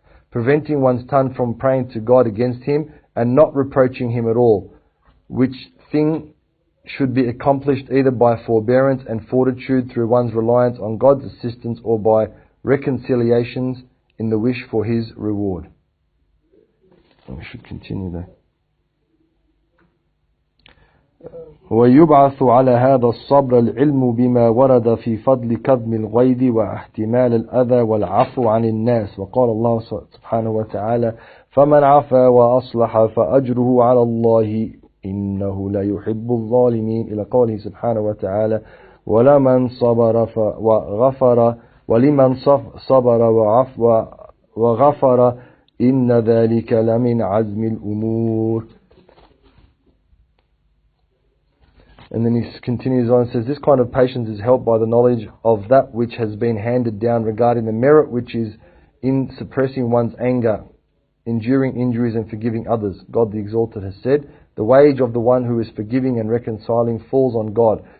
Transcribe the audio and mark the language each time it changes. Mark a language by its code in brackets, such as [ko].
[en] Preventing one's tongue from praying to God against him and not reproaching him at all, which thing should be accomplished either by forbearance and fortitude through one's reliance on God's assistance or by reconciliations in the wish for his reward. We should continue there. [ar] ويبعث على هذا الصبر العلم بما ورد في فضل كظم الغيظ واحتمال الأذى والعفو عن الناس. وقال الله سبحانه وتعالى فمن عفا وأصلح فأجره على الله إنه لا يحب الظالمين، إلى قوله سبحانه وتعالى ولمن صبر وغفر ولمن صبر وغفر إن ذلك لمن عزم الأمور. [en] And then he continues on and says, this kind of patience is helped by the knowledge of that which has been handed down regarding the merit which is in suppressing one's anger, enduring injuries and forgiving others. God the Exalted has said, the wage of the one who is forgiving and reconciling falls on God.